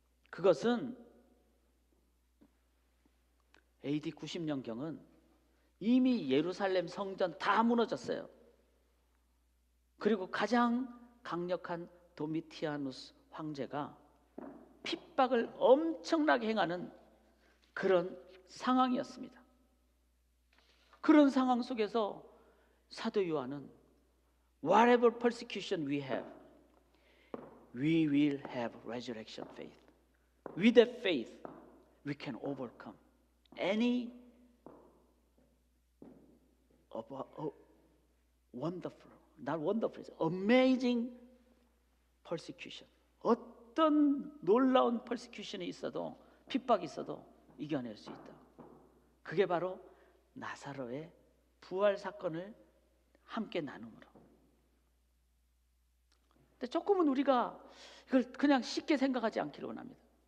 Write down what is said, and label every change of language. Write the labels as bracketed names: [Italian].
[Korean] 그것은 AD 90년경은 이미 예루살렘 성전 다 무너졌어요. 그리고 가장 강력한 도미티아누스 황제가 핍박을 엄청나게 행하는 그런 상황이었습니다. 그런 상황 속에서 사도 요한은 [English] Whatever persecution we have, we will have resurrection faith. With that faith, we can overcome any wonderful, not wonderful, amazing persecution. [Korean] 어떤 놀라운 persecution이 있어도, 핍박이 있어도 이겨낼 수 있다. 그게 바로 나사로의 부활 사건을 함께 나눔으로. 근데 조금은 우리가 이걸 그냥 쉽게 생각하지 않기를 원합니다.